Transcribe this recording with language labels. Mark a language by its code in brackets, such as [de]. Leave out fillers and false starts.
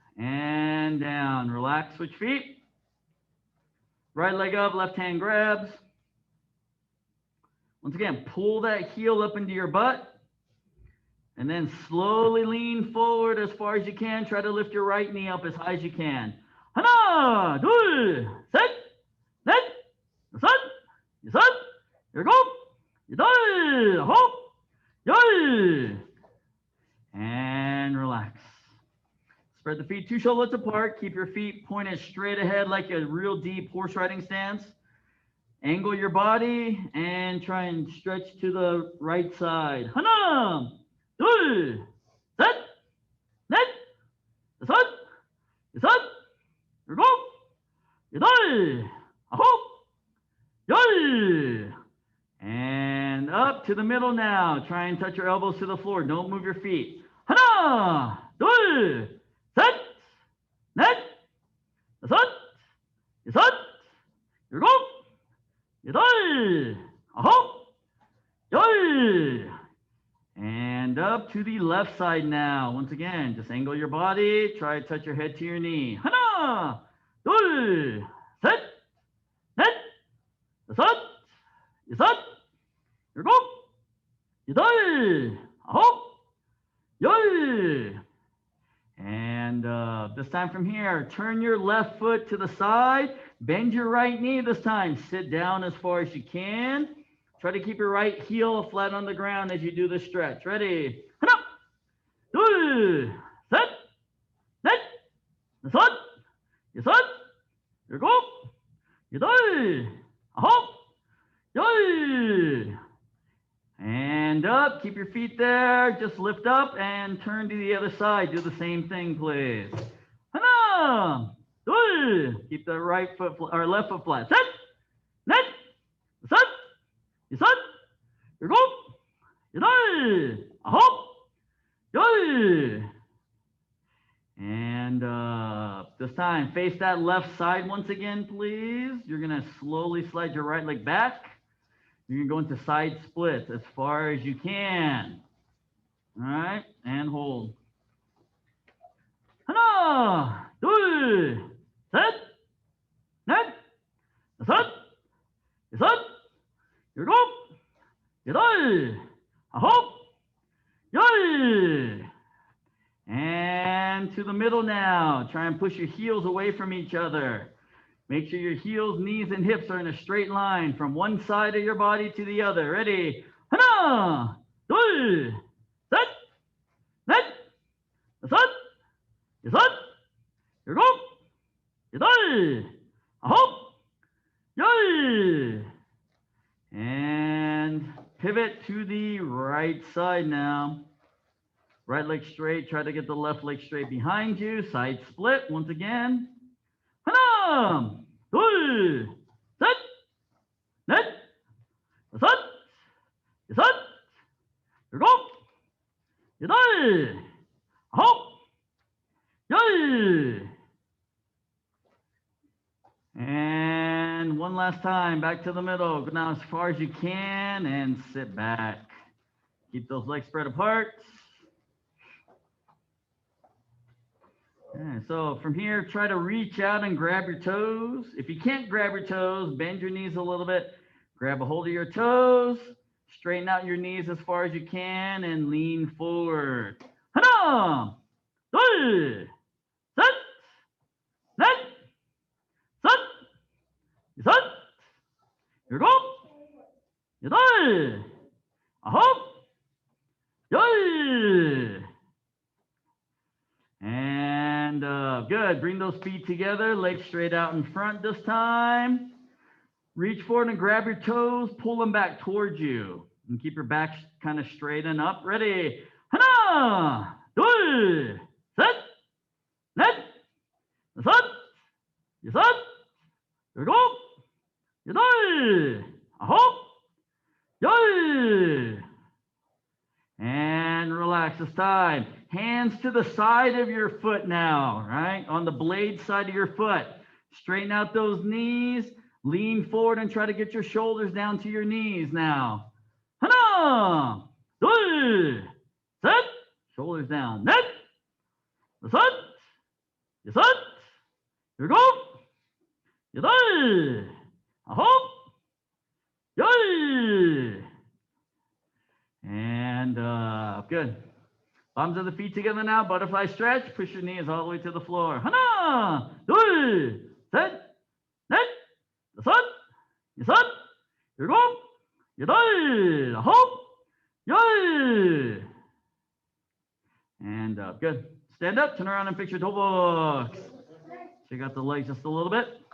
[en] And down. Relax, switch feet. Right leg up, left hand grabs. Once again, pull that heel up into your butt. And then slowly lean forward as far as you can. Try to lift your right knee up as high as you can. [ko] 하나, 둘, 셋, 넷, 다섯, 여섯, 일곱, 여덟, 아홉, 열. [en] And relax. Spread the feet 2 shoulders apart. Keep your feet pointed straight ahead like a real deep horse riding stance. Angle your body and try and stretch to the right side. [ko] 하나, 둘, 셋, 넷, 다섯, 여섯, 일곱, 여덟, 아홉, 열. [en] And up to the middle now. Try and touch your elbows to the floor. Don't move your feet. [ko] 하나, 둘, 셋, 넷, 다섯, 여섯, 일곱, 여덟, 아홉, 열. [en] And up to the left side now. Once again, just angle your body. Try to touch your head to your knee. [ko] 하나, 둘, 셋, 넷, 다섯, 여섯, 일곱, 여덟, 아홉, 열. [en] And this time from here, turn your left foot to the side. Bend your right knee this time. Sit down as far as you can. Try to keep your right heel flat on the ground as you do the stretch. Ready? [ko] 하나, 둘, 셋, 넷, 다섯, 여섯, 일곱, 여덟, 아홉, 열. [en] And up. Keep your feet there. Just lift up and turn to the other side. Do the same thing, please. [ko] 하나, 둘. [en] Keep the right foot or left foot flat. [ko] 셋, 넷, 다섯, 여섯, 일곱, 여덟, 아홉, 열. [en] And this time, face that left side once again, please. You're going to slowly slide your right leg back. You're going to go into side splits as far as you can. All right, and hold. [ko] 하나, 둘, 셋, 넷, 다섯, 여섯, 일곱, 여덟, 아홉, 열. [en] And to the middle now. Try and push your heels away from each other. Make sure your heels, knees, and hips are in a straight line from one side of your body to the other. Ready? [ko] 하나, 둘, 셋, 넷, 다섯, 여섯, 일곱, 여덟, 아홉, 열. [en] And pivot to the right side now. Right leg straight. Try to get the left leg straight behind you. Side split once again. [ko] 하나, 둘, 셋, 넷, 다섯, 여섯, 일곱, 여덟, 아홉, 열. [en] And one last time, back to the middle. Go down as far as you can and sit back. Keep those legs spread apart. Okay, so from here, try to reach out and grab your toes. If you can't grab your toes, bend your knees a little bit. Grab a hold of your toes. Straighten out your knees as far as you can and lean forward. [ko] 하나, 둘, 셋, 넷, 다섯, 여섯, 일곱, 여덟, 아홉, 열. [en] And good. Bring those feet together. Legs straight out in front this time. Reach forward and grab your toes. Pull them back towards you. And keep your back kind of straight and up. Ready? [ko] 하나, 둘, 셋, 넷, 다섯, 여섯, 일곱, 여덟, 아홉, 열. [en] And relax this time. Hands to the side of your foot now, right? On the blade side of your foot. Straighten out those knees. Lean forward and try to get your shoulders down to your knees now. [ko] 하나, 둘, 셋. [en] Shoulders down. [ko] 넷, 다섯, 여섯, 일곱, 여덟, 아홉, 열. [en] And up. Good. Palms of the feet together now. Butterfly stretch. Push your knees all the way to the floor. [ko] 하나, 둘, 셋, 넷, 다섯, 여섯, 일곱, 여덟, 아홉, 열. [en] And up. Good. Stand up. Turn around and fix your toe box. Check out the legs just a little bit.